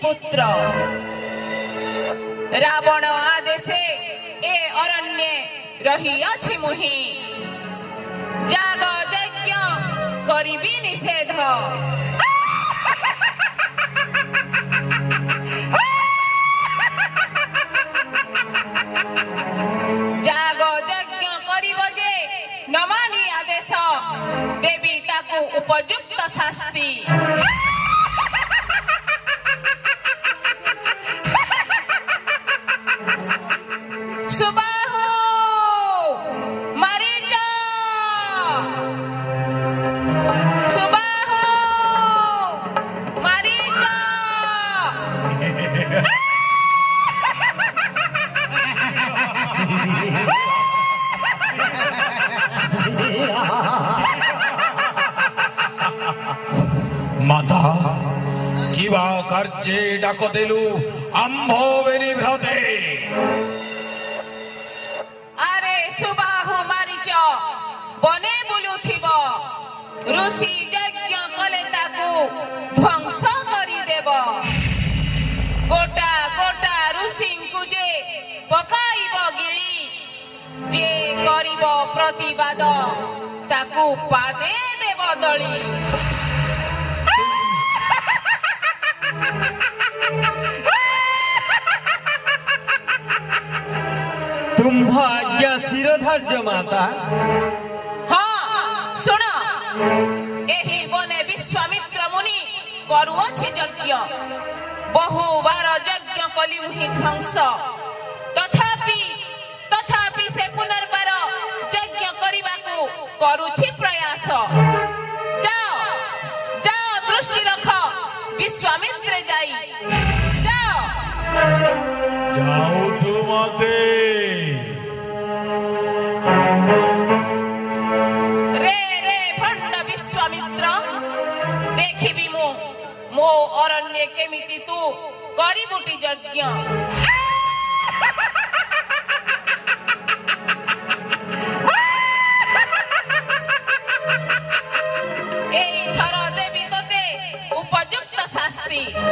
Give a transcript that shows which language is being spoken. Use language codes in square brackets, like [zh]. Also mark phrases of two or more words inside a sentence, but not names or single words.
[or] ପୁତ୍ର ରାବଣ ଆଦେଶେ ଏ ଅରଣ୍ୟ ରହି ଅଛି ମୁହିଁ ଯାଗ ଯଜ୍ଞ କରିବି ନିଷେଧ ଯାଗ ଯଜ୍ଞ କରିବ ଯେ ନ ମାନି ଆଦେଶ ଦେବି ତାକୁ ଉପଯୁକ୍ତ ଶାସ୍ତି सुबाहु मरीच सुबाहु मरीच ମାତା କିବା କାର୍ଯ୍ୟେ ଡାକ ଦେଲୁ ଆମ୍ଭ ବେନିଭ୍ରାତେ ଅରେ ସୁବାହୁ ମରୀଚ ବନେ ବୁଲୁଥିବ ଋଷି ଯଜ୍ଞ କଲେ ତାକୁ ଧ୍ୱଂସ କରି ଦେବ ଗୋଟା ଗୋଟା ଋଷିଙ୍କୁ ଯେ ପକାଇବ ଗିଳି ଯେ କରିବ ପ୍ରତିବାଦ ତାକୁ ପାଦେ ଦେବ ଦଳି ତୁମ୍ଭ ଆଜ୍ଞା ଶିରୋଧାର୍ଯ୍ୟ ମାତା ହଁ ଶୁଣ ଏହି ବନେ ବିଶ୍ୱାମିତ୍ର ମୁନି କରୁଅଛି ଯଜ୍ଞ ବହୁ ବାର ଯଜ୍ଞ କଲି ମୁହିଁ ଧ୍ୱଂସ ତଥାପି ସେ ପୁନର୍ବାର ଯଜ୍ଞ କରିବାକୁ କରୁଛି ପ୍ରୟାସ ଯାଅ ଯାଅ ଦୃଷ୍ଟି ରଖ ବିଶ୍ୱାମିତ୍ର ଯାଇ ଯାଅ ଯାଉଛୁ ମାତେ ରେ ରେ ଭଣ୍ଡ ବିଶ୍ୱାମିତ୍ର ଦେଖିବି ମୋ ଅରଣ୍ୟ କେମିତି ତୁ କରିବୁଟି ଯଜ୍ଞ ଏଇ ଥର ଦେବି ତୋତେ ଉପଯୁକ୍ତ ଶାସ୍ତି